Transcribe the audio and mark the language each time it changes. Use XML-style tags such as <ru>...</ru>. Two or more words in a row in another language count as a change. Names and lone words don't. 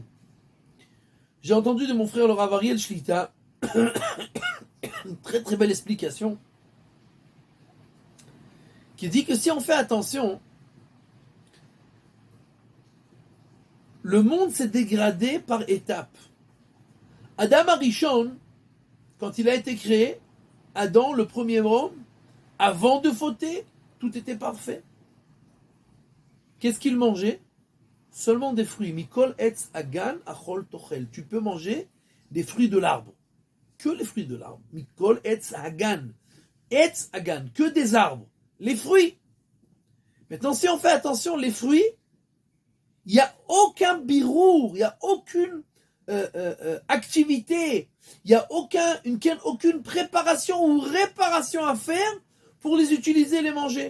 <fr>J'ai entendu de mon frère le Rav Ariel Shlita une très très belle explication qui dit que si on fait attention, le monde s'est dégradé par étapes. Adam Arishon, quand il a été créé, Adam, le premier homme, avant de fauter, tout était parfait. Qu'est-ce qu'il mangeait? Seulement des fruits.</fr> <he>מכל עץ הגן אכל תאכל.</he> <fr>Tu peux manger des fruits de l'arbre. que les fruits de l'arbre.</fr> <he>מכל עץ הגן. עץ הגן,</he> <fr>que des arbres. Les fruits. Maintenant, si on fait attention, les fruits, il n'y a aucun birour, il n'y a aucune activité, il n'y a aucune préparation ou réparation à faire pour les utiliser et les manger.</fr>